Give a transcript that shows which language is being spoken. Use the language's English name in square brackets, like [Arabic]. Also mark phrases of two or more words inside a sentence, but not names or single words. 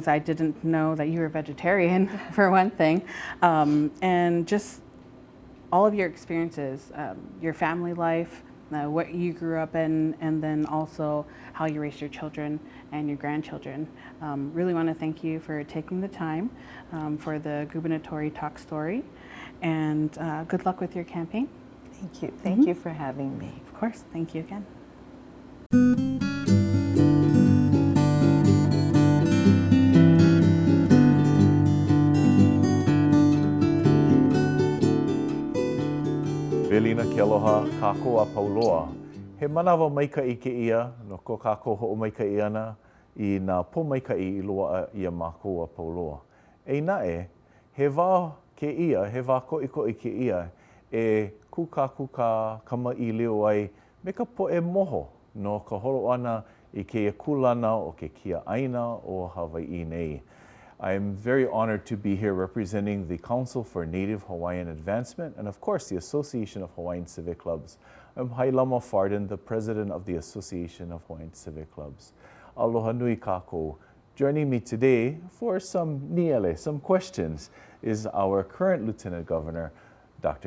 [English] I didn't know that you were a vegetarian, for one thing, and just all of your experiences, your family life, what you grew up in, and then also how you raised your children and your grandchildren. Really want to thank you for taking the time for the Gubernatorial Talk Story, and good luck with your campaign. Thank you. Thank you for having me. Of course. Thank you again. [Hawaiian] Velina ke aloha kākou a pauloa. He manawa maikaʻi ke ia no ko kākou hoʻomaikaʻi ana I nā pōmaikaʻi I loaʻa ia mākou a pauloa. E naʻe, he wā ke ia, he wā koʻikoʻi ke ia e kūkākūkā kamaʻi leo ai me ka poʻe moho no ka holo ana I ke kulana o ke kiaʻaina o Hawaiʻi nei. [English] I'm very honored to be here representing the Council for Native Hawaiian Advancement and of course the Association of Hawaiian Civic Clubs. I'm Hailama Farden, the President of the Association of Hawaiian Civic Clubs. [Hawaiian] Aloha nui kākou. [English] Joining me today for some niele, some questions, is our current Lieutenant Governor, Dr.